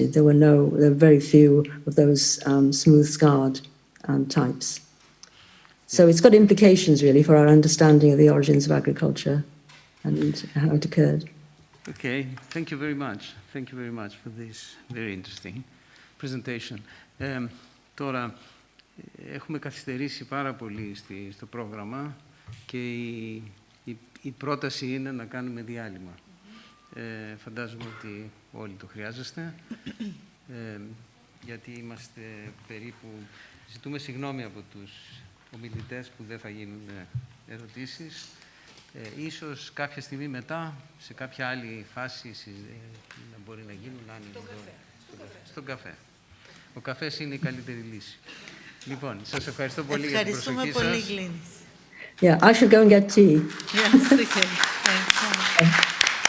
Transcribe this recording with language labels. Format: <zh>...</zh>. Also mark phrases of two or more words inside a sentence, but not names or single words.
<en>There were very few of those smooth scarred types. So it's got implications really for our understanding of the origins of agriculture and how it occurred. Okay, thank you very much. Thank you very much for this very interesting presentation.</en> <el>Τώρα, έχουμε καθυστερήσει πάρα πολύ στο πρόγραμμα και η πρόταση είναι να κάνουμε διάλειμμα. Φαντάζομαι ότι όλοι το χρειάζεστε, γιατί είμαστε περίπου... Ζητούμε συγγνώμη από τους ομιλητές που δεν θα γίνουν ερωτήσεις. Ίσως κάποια στιγμή μετά, σε κάποια άλλη φάση, να μπορεί να γίνουν, αν στον καφέ. Ο καφές είναι η καλύτερη λύση. Λοιπόν, σας ευχαριστώ πολύ για την προσοχή σας. Ευχαριστούμε πολύ, Γκλίνης.</el> <en>Yeah, I should go and get tea. Yes, okay. Thanks.</en>